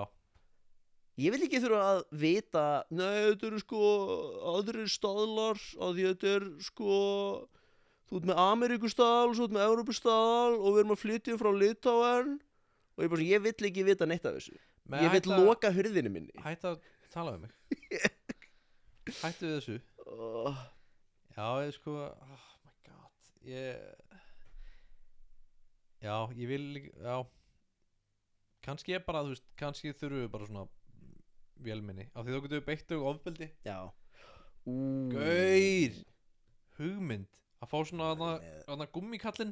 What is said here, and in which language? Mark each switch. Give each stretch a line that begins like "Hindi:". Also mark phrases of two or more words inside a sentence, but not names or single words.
Icelandic: Ég vil ekki þurfa að vita, nei, þetta eru sko aðrir staðlar, að því þetta sko, þú ert með Ameríkustaðal, svo ert með Evrópustaðal og við erum að flytja frá Litáen og ég vill ekki vita neitt af þessu. Ég vill loka hurðinni minni. Hættu að tala um mig. Hættu við þessu. Já, ég sko,
English: oh my god,
Icelandic: ég vil líka, já, kannski ég bara, þú veist, kannski þurfum við bara svona vélminni, af því þá getum við beitt og ofbeldi. Já. Gaur, hugmynd að fá svona gummikallinn.